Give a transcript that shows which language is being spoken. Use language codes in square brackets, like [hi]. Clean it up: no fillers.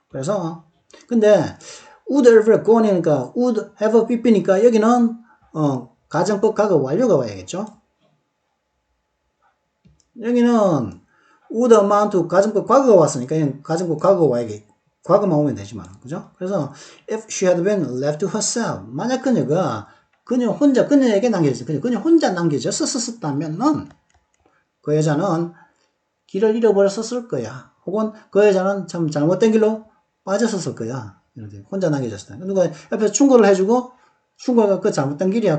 [ko] 그래서, 근데, would have gone이니까, would have beep이니까, 여기는, 가정법 과거 완료가 와야겠죠? 여기는, would amount 가정법 과거가 왔으니까, 가정법 과거가 와야겠 과거만 오면 되지만, 그죠? [en] 그래서, if she had been left to herself, [ko] 만약 그녀에게 남겨졌어요. 그녀 혼자 남겨졌었다면은, 그 여자는 길을 잃어버렸었을 거야. 혹은 그 여자는 참 잘못된 길로 빠졌었을 거야. 이렇게 혼자 남겨졌을 때. 누가 옆에서 충고를 해주고, 충고가 그 잘못된 길이야.